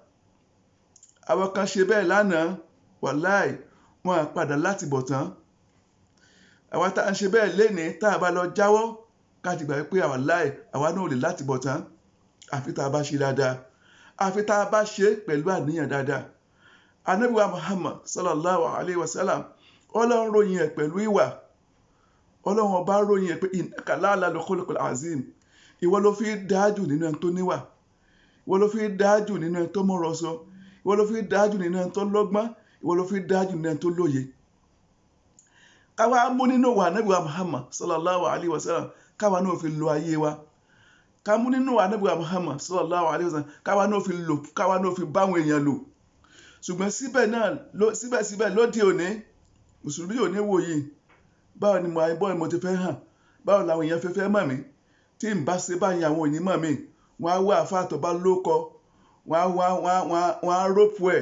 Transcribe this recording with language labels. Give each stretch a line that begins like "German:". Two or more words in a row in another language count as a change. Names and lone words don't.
Yoruba: Àwọn kan ṣe bẹ́ẹ̀ lánàá, wàláhì wọn á padà láti bọ̀tán. Àwa tá à ń ṣe bẹ́ẹ̀ lénìí tá a bá lọ jáwọ́ ká ti gbà pé wàláhì àwa náà ò lè láti bọ̀tán àfi tá a bá ṣe dáadáa, àfi tá a bá ṣe pẹ̀lú àníyàn dáadáa. Ànábì wa Muhammad
Arabic: صلى الله عليه وسلم
Yoruba: ọlọ́run ròyìn ẹ̀ pẹ̀lú ìwà. Ọlọ́run ọba ròyìn ẹ̀ pé
Arabic: إنك لعلى خلق عظيم.
Yoruba: Ìwọ ló fi dáájù nínú ẹni tó níwà, ìwọ ló fi dáájù nínú ẹni tó mọ̀rọ̀ sọ, ìwọ ló fi dáájù nínú ẹni tó lọ́gbọ́n, ìwọ ló fi dáájù nínú ẹni tó lóye. Káwa mú nínú wa Ànábì wa Muhammad
Arabic: صلى الله عليه وسلم
Yoruba: káwa náà fi lo ayé wa. Ká mú nínú wa Ànábì wa Muhammad
Arabic: صلى الله عليه وسلم
Yoruba: káwa náà fi báwọn èèyàn lò. Ṣùgbọ́n síbẹ̀síbẹ̀ lóde òní mùsùlùmí ò ní wò yìí, báwo ni mo ti fẹ́ hàn, báwo làwọn èèyàn fẹ́ mọ̀ mí, tí n bá ṣe báyìí àwọn òní mọ̀ mí, wọ́n á wá àfáà tó bá lóko, wọ́n á rópù ẹ̀.